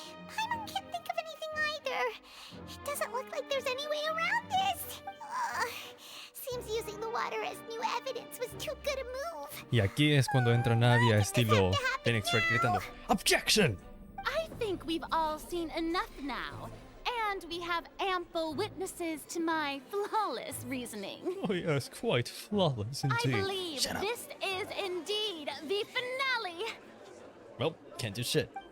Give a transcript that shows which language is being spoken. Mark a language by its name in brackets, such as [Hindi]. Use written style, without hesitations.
[English] Paimon can't think of anything either. It doesn't look like there's any way around this. Seems using the water as new evidence was too good a move. [Spanish] Y aquí es cuando entra Nadia estilo Phoenix Wright gritando ¡Objection! [English] I think we've all seen enough now, and we have ample witnesses to my flawless reasoning. Oh yes, quite flawless indeed. I believe Shut up. this is indeed the finale. Well, can't do shit.